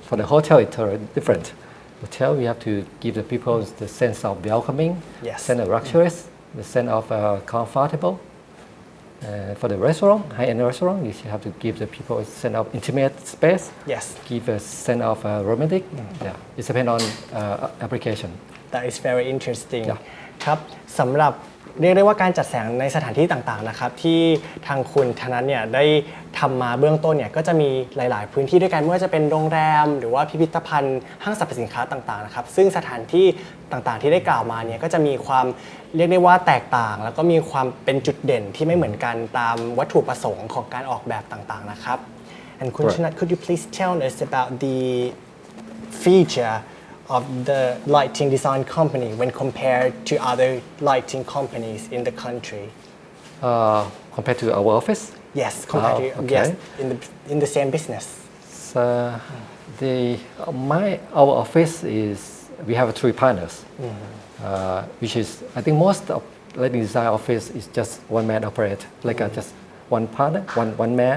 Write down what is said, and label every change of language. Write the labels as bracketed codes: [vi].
[en] For the hotel, it's different. Hotel, we have to give the people the sense of welcoming, Yes. sense of luxurious, the sense of comfortable. For the restaurant, high-end restaurant, you have to give the people a sense of intimate space. Yes. Give a sense of romantic. Yeah, it depends on application. That is very interesting. Yeah. [th] ครับสำหรับเรียกได้ว่าการจัดแสงในสถานที่ต่างๆนะครับที่ทางคุณธนัทเนี่ยได้ทำมาเบื้องต้นเนี่ยก็จะมีหลายๆพื้นที่ด้วยกันไม่ว่าจะเป็นโรงแรมหรือว่าพิพิธภัณฑ์ห้างสรรพสินค้าต่างๆนะครับซึ่งสถานที่ต่างๆที่ได้กล่าวมาเนี่ยก็จะมีความ เรียกได้ว่าแตกต่างแล้วก็มีความเป็นจุดเด่นที่ไม่เหมือนกันตามวัตถุประสงค์ของการออกแบบต่างๆนะครับ And คุณธนัท [en] could you please tell us about the feature of the lighting design company when compared to other lighting companies in the country? Compared to our office, Yes, compared to okay. yes in the same business. so our office is we have three partners, which is I think most of lighting design office is just one man operate, like just one partner, one man,